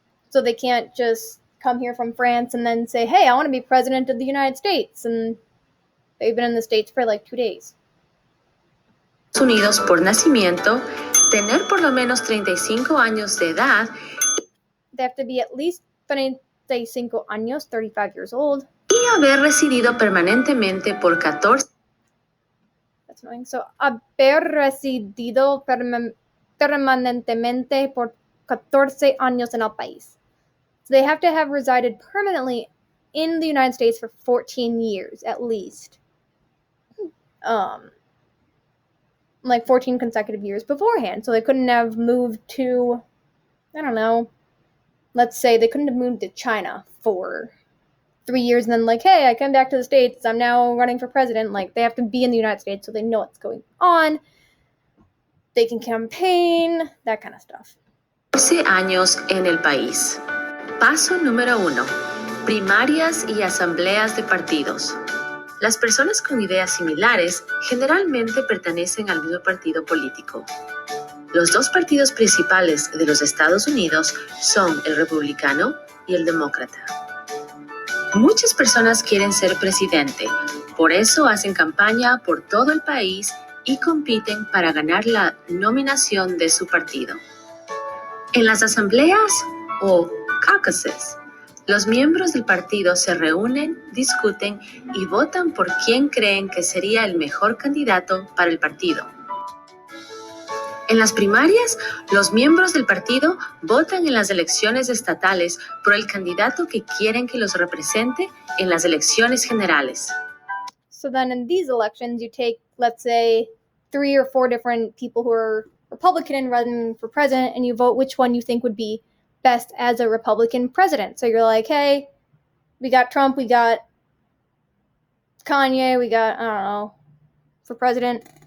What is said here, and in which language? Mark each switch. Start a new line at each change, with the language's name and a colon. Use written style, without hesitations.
English: So they can't just come here from France and then say, hey, I want to be president of the United States. And they've been in the States for like 2 days.
Spanish: Unidos por nacimiento, tener por lo menos 35 años de edad.
English: They have to be at least 35 años, 35 years old.
Spanish: Y haber residido permanentemente por 14.
English: That's annoying.
Spanish: So, haber residido permanentemente por 14 años en el país.
English: So they have to have resided permanently in the United States for 14 years at least. Like 14 consecutive years beforehand. So they couldn't have moved to, I don't know, let's say they couldn't have moved to China for 3 years and then like, hey, I come back to the States, I'm now running for president. Like, they have to be in the United States so they know what's going on. They can campaign, that kind of stuff.
Spanish: 14 años en el país. Paso número 1. Primarias y asambleas de partidos. Las personas con ideas similares generalmente pertenecen al mismo partido político. Los 2 partidos principales de los Estados Unidos son el republicano y el demócrata. Muchas personas quieren ser presidente, por eso hacen campaña por todo el país y compiten para ganar la nominación de su partido. En las asambleas o caucuses, los miembros del partido se reúnen, discuten y votan por quién creen que sería el mejor candidato para el partido. En las primarias, los miembros del partido votan en las elecciones estatales por el candidato que quieren que los represente en las elecciones generales.
English: So then in these elections, you take, let's say, 3 or 4 different people who are Republican and running for president, and you vote which one you think would be best as a Republican president. So you're like, hey, we got Trump, we got Kanye, we got, I don't know, for president.